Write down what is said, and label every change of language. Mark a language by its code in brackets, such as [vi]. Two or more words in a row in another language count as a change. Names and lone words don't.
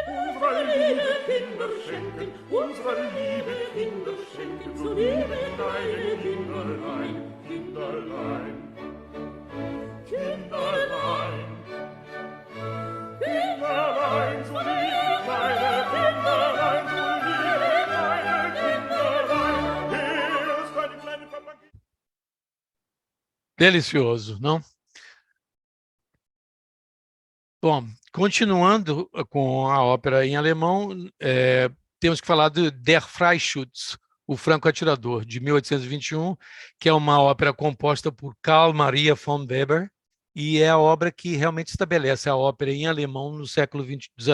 [de] unsere liebe Kinder schenken, unsere liebe Kinder schenken, so liebe deine Kinderlein, Kinderlein, Kinderlein, Kinderlein, so liebe deine Kinderlein, so liebe deine Kinderlein. Hier ist deine kleine Papageno. [pt] Delicioso, não? Bom, continuando com a ópera em alemão, temos que falar do Der Freischütz, o Franco Atirador, de 1821, que é uma ópera composta por Karl Maria von Weber, e é a obra que realmente estabelece a ópera em alemão no século XIX.